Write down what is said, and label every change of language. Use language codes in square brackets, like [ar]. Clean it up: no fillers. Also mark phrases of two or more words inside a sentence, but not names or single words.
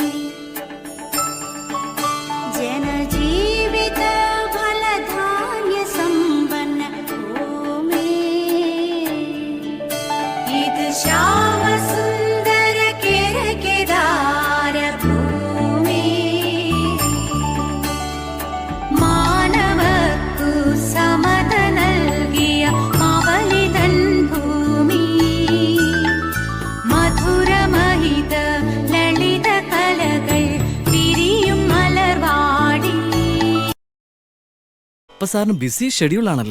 [ml] ജനജീവിത ഫലധാന്യ സമ്പന്ന ഭൂമി ഇദ ശ്യാമസുന്ദര കേരകേദാര ഭൂമി മാനവക്കു സമത നൽകിയ അവളിതൻ ഭൂമി മധുരമഹിത ലളിത കലകൾ വിരിയും മലർവാടി. അപ്പൊ സാറിന് [en] busy schedule [ml] ആണല്ലേ?